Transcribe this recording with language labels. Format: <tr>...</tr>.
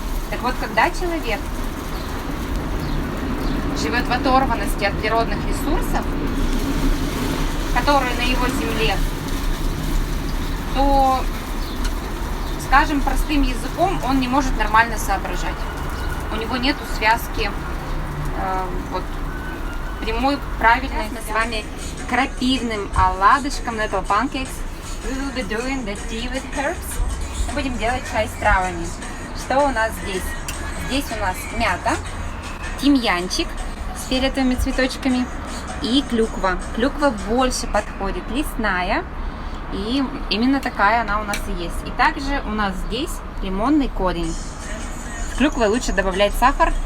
<ru>Так вот, когда человек живет в оторванности от природных ресурсов, которые на его земле, то, скажем простым языком, он не может нормально соображать. У него нету связки вот прямой, правильной. Мы с вами крапивным оладушком</ru> <en>Nettle Pancakes. We will be doing the tea with herbs.</en> <ru>Мы будем делать чай с травами. Что у нас здесь? Здесь у нас мята, тимьянчик с фиолетовыми цветочками и клюква. Клюква больше подходит, лесная. И именно такая она у нас и есть. И также у нас здесь лимонный корень. С клюквой лучше добавлять сахар.</ru>